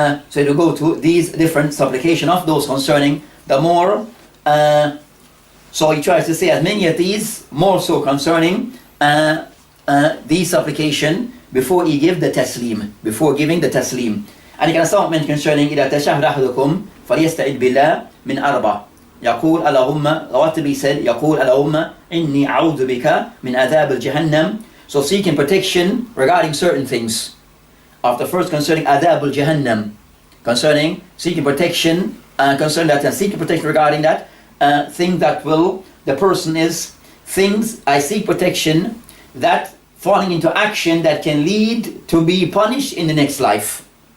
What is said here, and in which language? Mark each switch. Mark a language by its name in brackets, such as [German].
[English] So you go to these different supplication of those concerning the more. So he tries to say as many of these, more so concerning these supplication before he give the taslim, before giving the taslim. And he can start mentioning concerning [Arabic] إذا تشهد أحدكم فليستعذ بالله من أربع. يقول اللهم, [English] what to be said, [Arabic] يقول اللهم إني أعوذ بك من عذاب الجهنم. [English] So seeking protection regarding certain things. Of the first concerning [Arabic] عذاب الجهنم, [English] concerning seeking protection, concerning that, seeking protection regarding that thing that will, the person is, things I seek protection that falling into action that can lead to be punished in the next life.